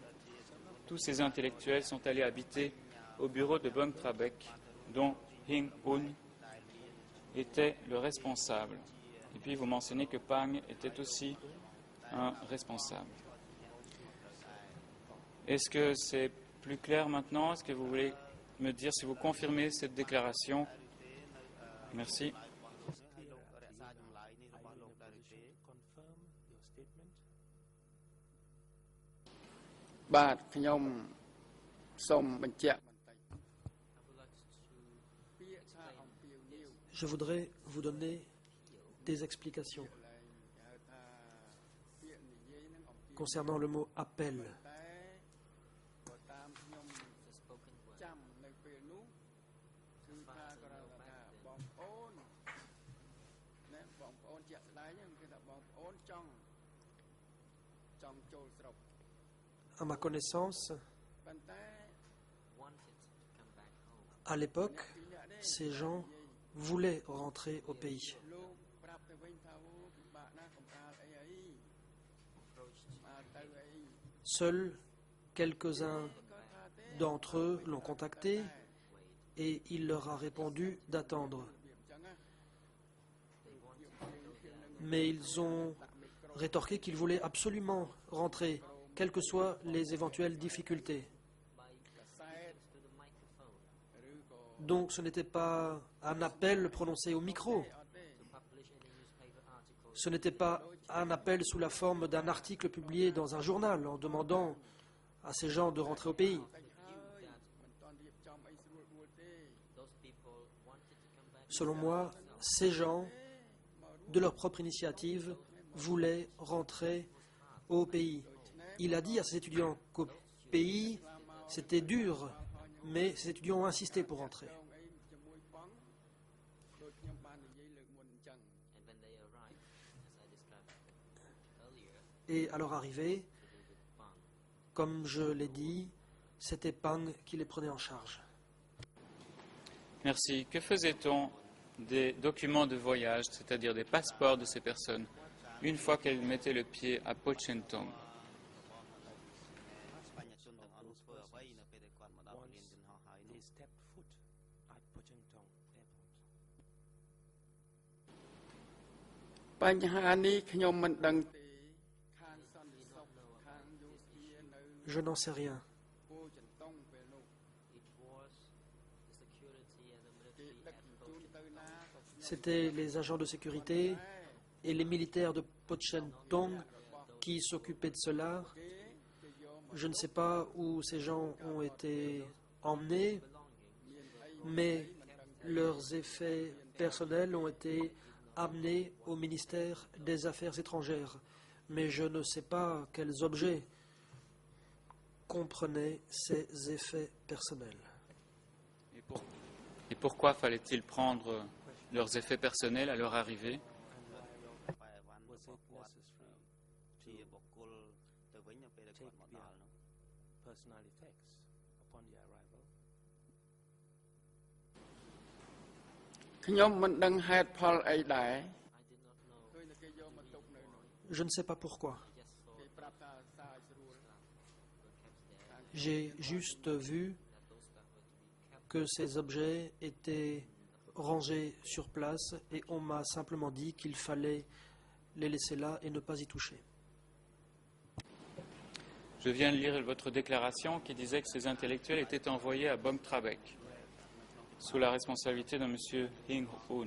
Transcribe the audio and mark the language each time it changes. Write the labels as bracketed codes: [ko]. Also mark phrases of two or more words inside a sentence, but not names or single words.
[fr] Tous ces intellectuels sont allés habiter au bureau de Bong Trabek, dont Hing Un était le responsable. Et puis vous mentionnez que Pang était aussi un responsable. Est-ce que c'est plus clair maintenant? Est-ce que vous voulez me dire si vous confirmez cette déclaration? Merci. [en] Confirm your statement. [km] បាទខ្ញុំសូមបញ្ជាក់បន្តិចពាក្យថាអំពាវនាវ [fr] Je voudrais vous donner des explications [km] ហៅថាពាក្យនិយាយនឹងអំពាវ [fr] concernant le mot appel. [km] តែបើតាមខ្ញុំចាំនៅពេលនោះគឺថាក៏ថាជាក់ស្ដែងហ្នឹងគឺថាបងប្អូនចង់ចូលស្រុក [fr] À ma connaissance, [km] ប៉ុន្តែ [fr] à l'époque, ces gens voulaient rentrer au pays. [km] លោកប្រាប់ទៅវិញថាអូពិបាកណាស់កំដៅអីអីមកទៅអី [fr] Seuls quelques-uns d'entre eux l'ont contacté et il leur a répondu d'attendre. [km] អញ្ចឹងណា [fr] Mais ils ont rétorqué qu'ils voulaient absolument rentrer, quelles que soient les éventuelles difficultés. [km] កសែតឬក៏ [fr] Donc ce n'était pas un appel prononcé au micro, [km] អត់ទេ [fr] ce n'était pas un appel sous la forme d'un article publié dans un journal en demandant à ces gens de rentrer au pays. [km] តែហើយមិនតាន់រៀបចំអីស្រួលបួលទេ [fr] Selon moi, ces gens, de leur propre initiative, voulaient rentrer au pays. Il a dit à ses étudiants qu'au pays, c'était dur, mais ces étudiants ont insisté pour rentrer. [km] ដងអីជាមួយប៉ង់ដូចខ្ញុំបាននិយាយលើកមុនអញ្ចឹង [fr] Et à leur arrivée, comme je l'ai dit, c'était Pang qui les prenait en charge. Merci. Que faisait-on des documents de voyage, c'est-à-dire des passeports de ces personnes, une fois qu'elles mettaient le pied à Pochentong? [km] បញ្ញជនទាំងអស់នោះធ្វើអ្វីនៅពេលដែលគាត់មកដល់លានយន្តហោះហើយនោះ [en] They step foot at Pochentong Airport. [km] បញ្ហានេះខ្ញុំមិនដឹងទេខាងសន្តិសុខខាងយោធានៅ [fr] Je n'en sais rien. [km] គោចន្ទងពេលនោះគេដឹកជញ្ជូនទៅណាក៏ [fr] C'étaient les agents de sécurité et les militaires de Pochentong qui s'occupaient de cela. [km] គេយក [fr] Je ne sais pas où ces gens ont été emmenés, mais leurs effets personnels ont été amenés au ministère des Affaires étrangères. Mais je ne sais pas quels objets comprenaient ces effets personnels. Et pourquoi fallait-il prendre leurs effets personnels à leur arrivée? [km] បែរវ៉ាន់របស់គាត់ជាបុគ្គលទៅវិញនៅពេលដែលគាត់មកដល់នោះ [en] Personal effects upon their arrival. [km] ខ្ញុំមិនដឹងហេតុផលអីដែរឃើញតែគេយកមកទុកនៅនោះ [fr] Je ne sais pas pourquoi. [km] គេប្រាប់ថាសារឲ្យស្រួល [fr] J'ai juste vu que ces objets étaient rangés sur place et on m'a simplement dit qu'il fallait les laisser là et ne pas y toucher. Je viens de lire votre déclaration qui disait que ces intellectuels étaient envoyés à Bong Trabek sous la responsabilité d'un monsieur Hing Hoon.